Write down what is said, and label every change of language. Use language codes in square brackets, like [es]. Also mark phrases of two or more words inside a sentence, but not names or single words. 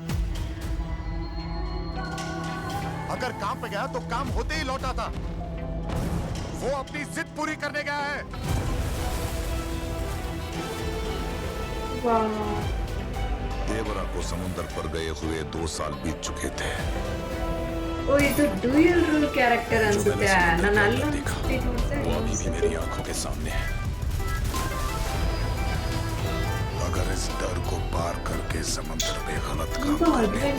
[hi] अगर काम पे गया तो काम होते ही लौटा था, वो अपनी जिद पूरी करने गया है। ವಾವ್, देवरा को समुद्र पर गए हुए 2 साल बीत चुके थे। [kn] ಓ ಇದು [en] dual rule character [kn] ಅನ್ಸುತ್ತೆ. ನಾನು ಅಲ್ಲೂ [hi] वो अभी भी मेरी आंखों के सामने है। अगर इस डर को पार करके समुद्र में गलत काम [kn] ತುಂಬ [hi] करने को